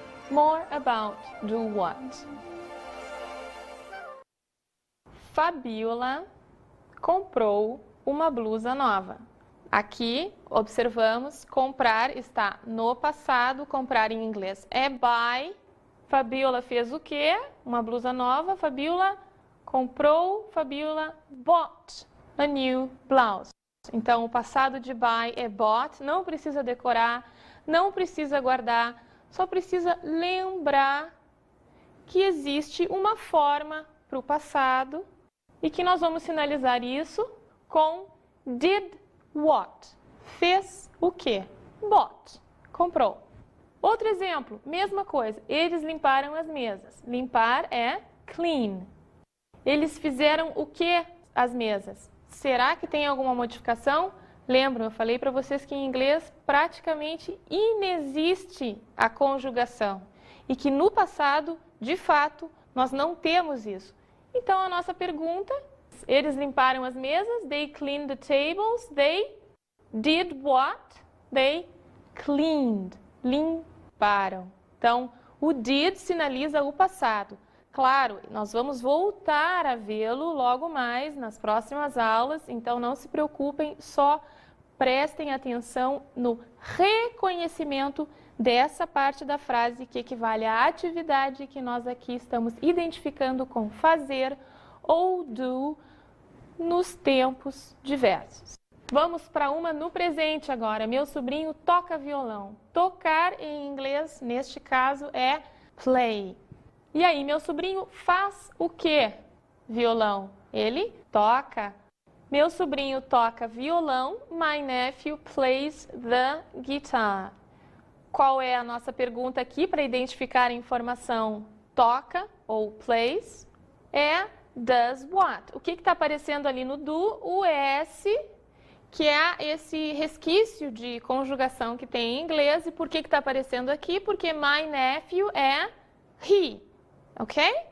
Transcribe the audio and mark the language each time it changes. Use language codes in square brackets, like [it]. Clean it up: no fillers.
[en] More about do what. [pt] Fabiola comprou uma blusa nova. Aqui, observamos, comprar está no passado, comprar em inglês é buy. Fabiola fez o quê? Uma blusa nova. Fabiola comprou, [en] Fabiola bought a new blouse. [pt] Então, o passado de buy é bought, não precisa decorar, não precisa guardar, só precisa lembrar que existe uma forma para o passado e que nós vamos sinalizar isso com did what. Fez o quê? Bought, comprou. Outro exemplo, mesma coisa, eles limparam as mesas. Limpar é clean. Eles fizeram o que as mesas? Será que tem alguma modificação? Lembram, eu falei para vocês que em inglês praticamente inexiste a conjugação e que no passado, de fato, nós não temos isso. Então a nossa pergunta, eles limparam as mesas, [en] they cleaned the tables, they did what? They cleaned, limparam. [pt] Então o did sinaliza o passado. Claro, nós vamos voltar a vê-lo logo mais nas próximas aulas, então não se preocupem, só prestem atenção no reconhecimento dessa parte da frase que equivale à atividade que nós aqui estamos identificando com fazer ou do nos tempos diversos. Vamos para uma no presente agora. Meu sobrinho toca violão. Tocar em inglês, neste caso, é play. E aí, meu sobrinho faz o quê? Violão. Ele toca. Meu sobrinho toca violão. [en] My nephew plays the guitar. [pt] Qual é a nossa pergunta aqui para identificar a informação toca ou plays? É does what. O que está aparecendo ali no do? O S, que é esse resquício de conjugação que tem em inglês. E por que está aparecendo aqui? Porque [en] my nephew [pt] é he. Ok?